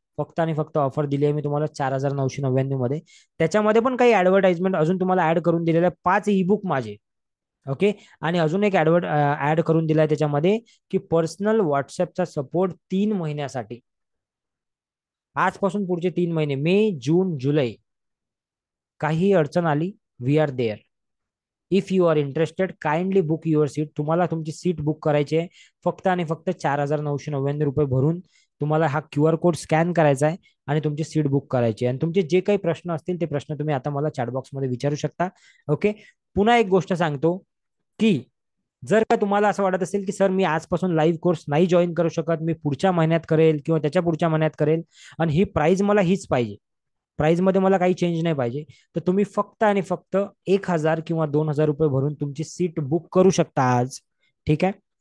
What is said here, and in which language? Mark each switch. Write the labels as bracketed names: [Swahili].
[Marathi] फक्त आणि फक्त ऑफर दिली आहे मी तुम्हाला 4,999 मध्ये. त्याच्यामध्ये पण काही ऍडव्हर्टाइजमेंट अजून तुम्हाला ऍड करून दिलेलं आहे. 5 ई-बुक माझे. ओके. आणि अजून एक ऍड करून दिलाय त्याच्यामध्ये की पर्सनल व्हॉट्सअपचा सपोर्ट 3 महिन्यासाठी. आजपासून पुढचे 3 महिने, मे, जून, जुलै, काही अडचण आली, [English] We are there. If you are interested kindly book your seat. [Marathi] तुम्हाला तुमची सीट बुक करायची आहे. फक्त आणि फक्त 4,999 रुपये भरून तुम्हाला हा QR कोड स्कॅन करायचा आहे आणि तुमची सीट बुक करायची आहे. आणि तुमचे जे काही प्रश्न असतील ते प्रश्न तुम्ही आता मला चॅटबॉक्समध्ये विचारू शकता. ओके. पुन्हा एक गोष्ट सांगतो की जर का तुम्हाला असं वाटत असेल की सर मी आजपासून लाईव्ह कोर्स नाही जॉईन करू शकत, मी पुढच्या महिन्यात करेल किंवा त्याच्या पुढच्या महिन्यात करेल आणि ही प्राइस मला हीच पाहिजे, प्राइस मध्ये मला काही चेंज नाही पाहिजे, तर तुम्ही फक्त आणि फक्त 1,000 किंवा 2,000 रुपये भरून तुमची सीट बुक करू शकता आज. ठीक आहे.